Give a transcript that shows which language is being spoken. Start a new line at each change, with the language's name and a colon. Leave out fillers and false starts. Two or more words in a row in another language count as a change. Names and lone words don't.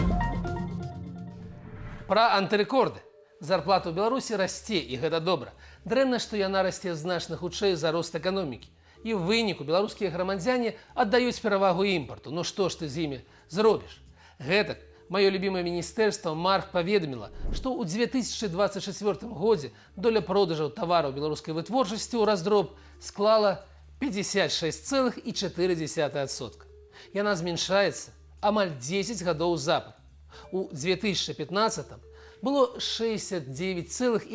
Belarusian: Пра антырэкорды. Зарплата ў Беларусі расце, і гэта добра. Дрэнна, што яна расце значна хутчэй за рост эканомікі. І ў выніку беларускія грамадзяне аддаюць перавагу імпарту. Ну што ж ты з імі зробіш? Гэтак
Russian: Мое любимое министерство
Belarusian: МАРФ паведаміла, што ў 2024 годзе доля продажаў тавараў беларускай вытворчасці ў раздроб склала 56,4%. Яна зменшаецца амаль 10 гадоў запар. У 2015 было 69,1%.